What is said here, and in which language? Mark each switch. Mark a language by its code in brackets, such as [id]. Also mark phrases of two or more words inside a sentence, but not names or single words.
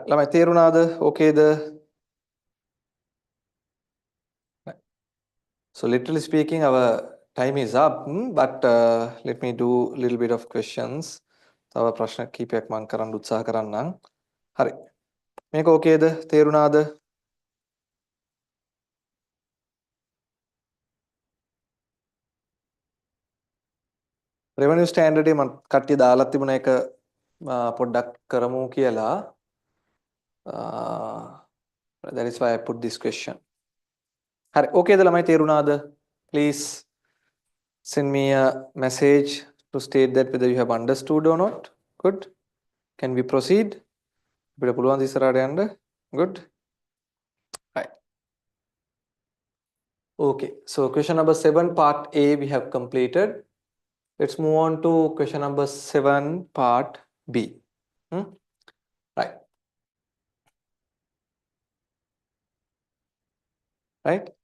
[si] ළමයි තේරුණාද? ඕකේද? [en] So literally speaking, our time is up, but let me do a little bit of questions. [si] තව ප්‍රශ්න කීපයක් මම කරන්න උත්සාහ කරන්නම්. හරි. මේක ඕකේද? තේරුණාද? [en] revenue standard [si] එක මම කට්ටිය දාලා තිබුණ එක පොඩ්ඩක් කරමු කියලා. [en] That is why I put this question. [si] හරි. ඕකේද ළමයි තේරුණාද? [en] Please send me a message to state that whether you have understood or not. Good. Can we proceed? [si] අපිට පුළුවන් ඉස්සරහට යන්න. [en] Good. Right. Okay. So question number 7 part A we have completed. Let's move on to question number 7 part B. Right. Right.